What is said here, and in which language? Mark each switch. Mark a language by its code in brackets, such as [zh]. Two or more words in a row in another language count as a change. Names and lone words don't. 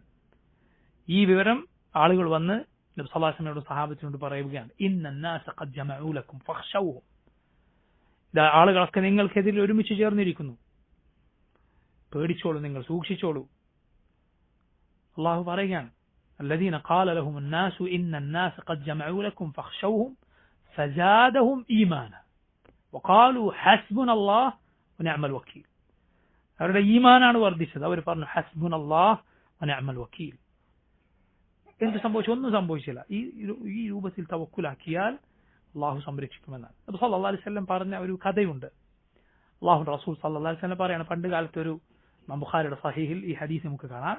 [ml] ഈ വിവരം ആളുകൾ വന്ന് നബി [ar] صلى الله عليه وسلم [ml] സഹാബത്തിനോട് പറയുകയാണ്, [ar] إن الناس قد جمعوا لكم فاخشوهم, [ml] ആളുകളൊക്കെ നിങ്ങൾക്കെതിരെ ഒരുമിച്ച് ചേർന്നിരിക്കുന്നു, പേടിച്ചോളൂ, നിങ്ങൾ സൂക്ഷിച്ചോളൂ. അള്ളാഹു പറയുകയാണ്, [ar] الذين قال لهم الناس إن الناس قد جمعوا لكم فاخشوهم فزادهم إيمانا وقالوا حسبنا الله ونعم الوكيل. [ml] അവരുടെ ഈമാനാണ് വർദ്ധിച്ചത്. അവർ പറഞ്ഞു [ar] حسبنا الله ونعم الوكيل. [ml] എന്ത് സംഭവിച്ചു? ഒന്നും സംഭവിച്ചില്ല. ഈ രൂപത്തിൽ തവക്കുലാക്കിയാൽ അള്ളാഹു സംരക്ഷിക്കുമെന്നാണ്. നബി [ar] صلى الله عليه وسلم [ml] പറഞ്ഞ ഒരു കഥയുണ്ട്. അള്ളാഹുവിന്റെ റസൂൽ [ar] صلى الله عليه وسلم [ml] പറയാണ്, പണ്ട് കാലത്തൊരു ബുഖാരിയുടെ സഹീഹിൽ ഈ ഹദീസ് നമുക്ക് കാണാം.